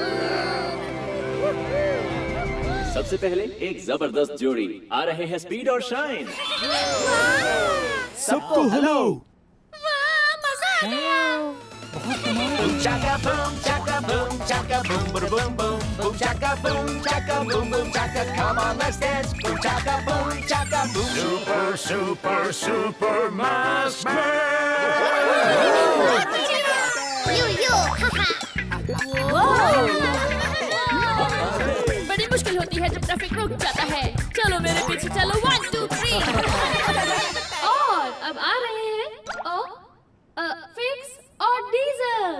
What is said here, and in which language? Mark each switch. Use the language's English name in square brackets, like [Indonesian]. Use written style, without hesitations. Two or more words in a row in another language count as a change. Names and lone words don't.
[Hindi] सबसे पहले एक जबरदस्त जोड़ी आ रहे हैं, स्पीड और शाइन। सबको हेलो। वाह, मजा आ गया। [English] Chaka boom, chaka boom, chaka boom, boom boom, boom chaka boom, chaka boom, boom chaka. Come on, let's dance. Boom chaka boom, chaka boom. Super, super, super mask man. यो [Hindi] बड़ी मुश्किल होती है जब ट्रैफिक रुक जाता है। चलो मेरे पीछे चलो, 1 2 3। और अब आ रहे हैं फिक्स और डीजल।